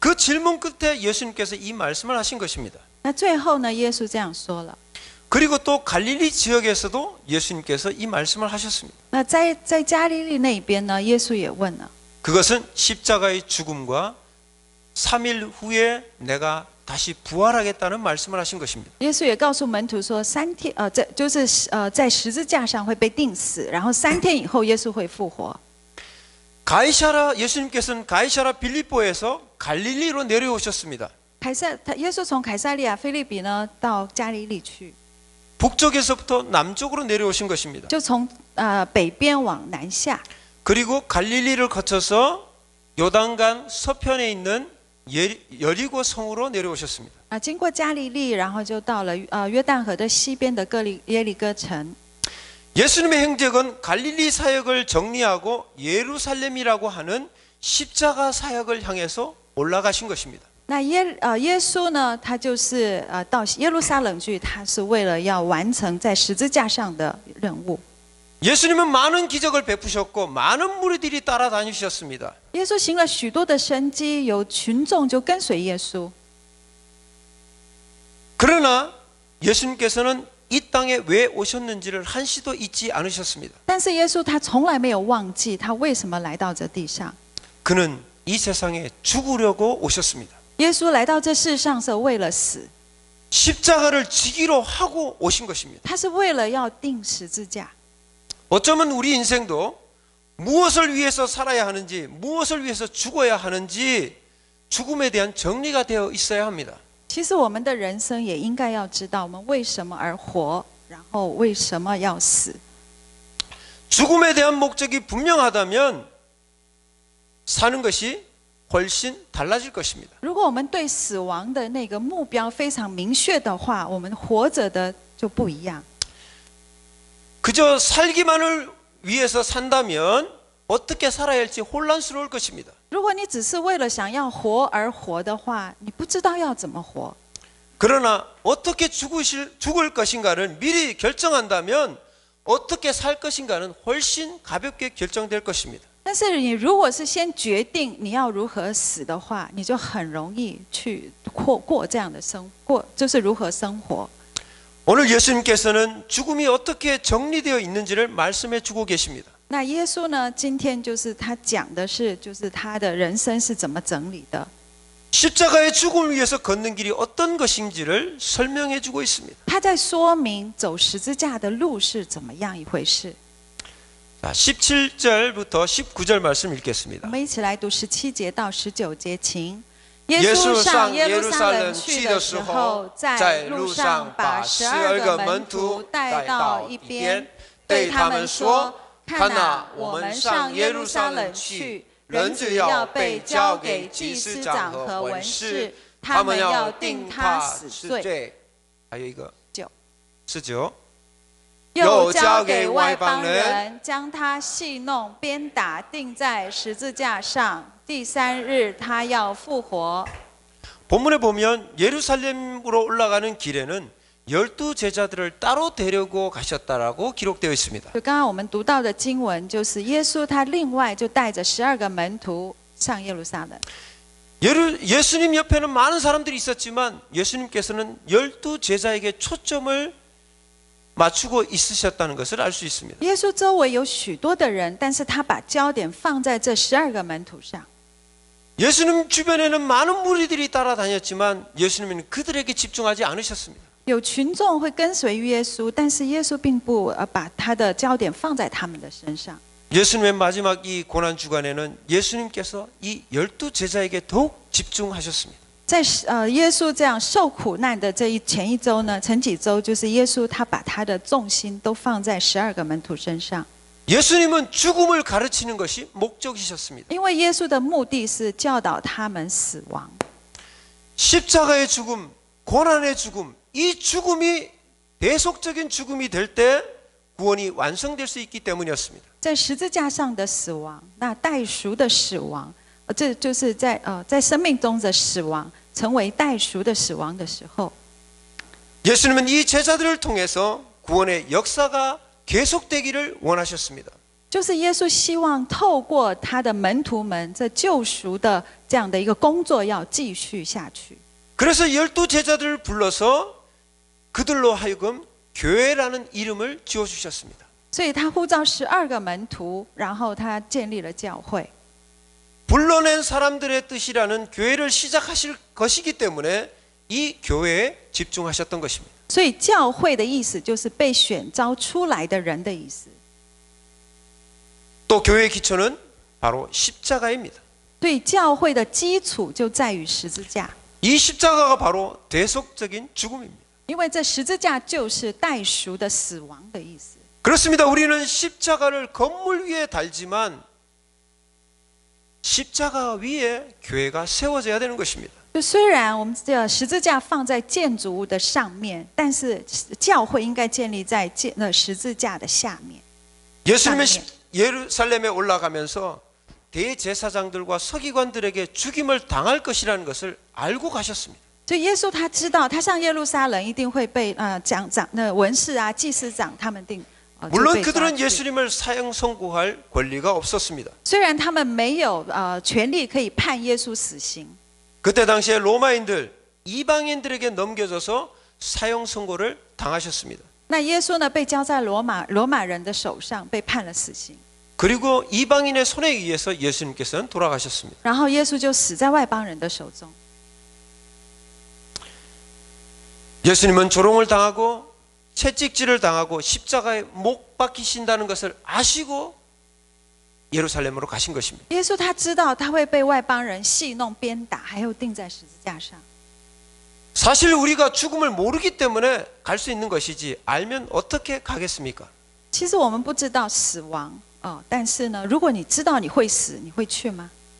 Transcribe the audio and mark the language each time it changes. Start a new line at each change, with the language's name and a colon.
Korean: 그 질문 끝에 예수님께서 이 말씀을 하신 것입니다.
Chinese: 那最后呢，耶稣这样说了。
Korean: 그리고 또 갈릴리 지역에서도 예수님께서 이 말씀을 하셨습니다.
Chinese: 那在加利利那边呢，耶稣也问了。
Korean: 그것은 십자가의 죽음과 3일 후에 내가 다시 부활하겠다는 말씀을 하신 것입니다.
Chinese: 耶稣也告诉门徒说，3天，这就是在十字架上会被钉死，然后3天以后耶稣会复活。
Korean: 예수님께서는 가이사랴 빌립보에서 갈릴리로 내려오셨습니다.
Chinese: 耶稣从凯撒利亚腓立比呢到加利利去，
Korean: 북쪽에서부터 남쪽으로 내려오신 것입니다.
Chinese: 就从北边往南下，
Korean: 그리고 갈릴리를 거쳐서 요단강 서편에 있는 여리고 성으로 내려오셨습니다.
Chinese: 经过加利利，然后就到了约旦河的西边的耶利哥城。
Korean: 예수님의 행적은 갈릴리 사역을 정리하고 예루살렘이라고 하는 십자가 사역을 향해서 올라가신 것입니다.
Chinese: 那耶稣呢，他就是到耶路撒冷去，他是为了要完成在十字架上的任务。
Korean: 예수님은 많은 기적을 베푸셨고 많은 무리들이 따라다니셨습니다.
Chinese: 耶稣行了许多的神迹，有群众就跟随耶稣。
Korean: 그러나 예수님께서는 이 땅에 왜 오셨는지를 한시도 잊지 않으셨습니다.
Chinese: 但是耶稣他从来没有忘记他为什么来到这地上。
Korean: 그는 이 세상에 죽으려고 오셨습니다.
Chinese: 耶稣来到这世上是为了死，
Korean: 십자가를 지기로 하고 오신 것입니다.
Chinese: 他是为了要钉十字架。
Korean: 어쩌면 우리 인생도 무엇을 위해서 살아야 하는지, 무엇을 위해서 죽어야 하는지 죽음에 대한 정리가 되어 있어야 합니다.
Chinese: 其实我们的人生也应该要知道我们为什么而活，然后为什么要死。
Korean: 죽음에 대한 목적이 분명하다면 사는 것이 훨씬 달라질 것입니다.
Chinese: 如果我们对死亡的那个目标非常明确的话，我们活着的就不一样。
Korean: 그저 살기만을 위해서 산다면 어떻게 살아야 할지 혼란스러울 것입니다.
Chinese: 如果你只是为了想要活而活的话，你不知道要怎么活。
Korean: 그러나 어떻게 죽을 것인가를 미리 결정한다면 어떻게 살 것인가는 훨씬 가볍게 결정될 것입니다.
Chinese: 但是你如果是先决定你要如何死的话，你就很容易去过这样的就是如何生活。
Korean: 오늘 예수님께서는 죽음이 어떻게 정리되어 있는지를 말씀해 주고 계십니다.
Chinese: 那耶稣呢？今天就是他讲的是，就是他的人生是怎么整理的。
Korean: 십자가의 죽음을 위해서 걷는 길이 어떤 것인지를 설명해 주고 있습니다.
Chinese: 他在说明走十字架的路是怎么样一回事。
Korean: 17절부터 19절 말씀 읽겠습니다.
Chinese: 我们一起来读17节到19节，请。耶稣上耶路撒冷去的时候，在路上把12个门徒带到一边，对他们说：“看哪，我们上耶路撒冷去，人子要被交给祭司长和文士，他们要定他死罪。” 还有一个 19，又交给外邦人，将他戏弄、鞭打，钉在十字架上。第3日他要复活。
Korean: 본문에 보면 예루살렘으로 올라가는 길에는 12 제자들을 따로 데리고 가셨다라고 기록되어 있습니다.
Chinese: 就刚刚我们读到的经文，就是耶稣他另外就带着12个门徒上耶路撒冷。
Korean: 예수님 옆에는 많은 사람들이 있었지만 예수님께서는 12 제자에게 초점을 맞추고 있으셨다는 것을 알 수 있습니다.
Chinese: 耶稣周围有许多的人，但是他把焦点放在这12个门徒上。
Korean: 예수님 주변에는 많은 무리들이 따라다녔지만 예수님은 그들에게 집중하지 않으셨습니다.
Chinese: 有群众会跟随耶稣，但是耶稣并不把他的焦点放在他们的身上。
Korean: 예수님의 마지막 이 고난 주간에는 예수님께서 이 12 제자에게 더욱 집중하셨습니다.
Chinese: 在耶稣这样受苦难的前一周呢，前几周就是耶稣他把他的重心都放在12个门徒身上。
Korean: 예수님은 죽음을 가르치는 것이 목적이셨습니다.
Chinese: 因为耶稣的目的是教导他们死亡。
Korean: 십자가의 죽음, 고난의 죽음, 이 죽음이 대속적인 죽음이 될 때 구원이 완성될 수 있기 때문이었습니다.
Chinese: 在十字架上的死亡，那代赎的死亡，这就是在生命中的死亡，成为代赎的死亡的时候，
Korean: 예수님은 이 제자들을 통해서 구원의 역사가 계속되기를 원하셨습니다.
Chinese: 就是耶稣希望透过他的门徒们，这救赎的这样的一个工作要继续下去。
Korean: 그래서 12 제자들을 불러서 그들로 하여금 교회라는 이름을 지어주셨습니다.
Chinese: 所以他呼召12个门徒，然后他建立了教会。
Korean: 불러낸 사람들의 뜻이라는 교회를 시작하실 것이기 때문에 이 교회에 집중하셨던 것입니다.
Chinese: 所以教会的意思就是被选召出来的人的意思。
Korean: 또 교회의 기초는 바로 십자가입니다.
Chinese: 对教会的基础就在于十字架，
Korean: 이 십자가가 바로 대속적인 죽음입니다.
Chinese: 因为这十字架就是代赎的死亡的意思。
Korean: 그렇습니다. 우리는 십자가를 건물 위에 달지만 십자가 위에 교회가 세워져야 되는 것입니다.
Chinese: 就虽然我们这十字架放在建筑物的上面，但是教会应该建立在十字架的下面。
Korean: 예수님은 예루살렘에 올라가면서 대제사장들과 서기관들에게 죽임을 당할 것이라는 것을 알고 가셨습니다.
Chinese: 所以耶稣他知道，他上耶路撒冷一定会被文士啊、祭司长他们定。
Korean: 물론 그들은 예수님을 사형 선고할 권리가 없었습니다.
Chinese: 虽然他们没有权利可以判耶稣死刑。
Korean: 그때 당시에 로마인들, 이방인들에게 넘겨져서 사형 선고를 당하셨습니다.
Chinese: 那耶稣呢，被交在罗马人的手上，被判了死刑。
Korean: 그리고 이방인의 손에 의해서 예수님께서는 돌아가셨습니다.
Chinese: 然后耶稣就死在外邦人的手中。
Korean: 예수님은 조롱을 당하고 채찍질을 당하고 십자가에 못 박히신다는 것을 아시고 예루살렘으로 가신 것입니다.
Chinese: 耶稣他知道他会被外邦人戏弄、鞭打，还有钉在十字架上。
Korean: 사실 우리가 죽음을 모르기 때문에 갈 수 있는 것이지 알면 어떻게 가겠습니까?
Chinese: 其实我们不知道死亡但是呢，如果你知道你会死，你会去吗？